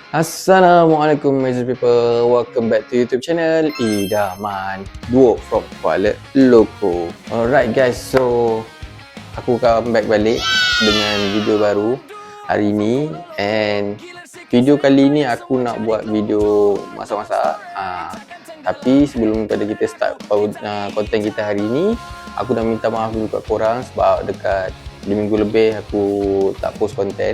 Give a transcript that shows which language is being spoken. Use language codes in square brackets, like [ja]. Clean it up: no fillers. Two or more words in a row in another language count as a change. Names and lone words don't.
[en] Assalamualaikum Major People, welcome back to YouTube channel Idaman Duo from Kuala Lumpur. Alright guys, [ms] so aku [en] come back [ms] balik dengan video baru hari ni. And video kali ni aku nak buat video masak-masak. Tapi sebelum pada kita start konten kita hari ni, aku dah minta maaf dulu kat korang sebab dekat 2 minggu lebih aku tak post konten.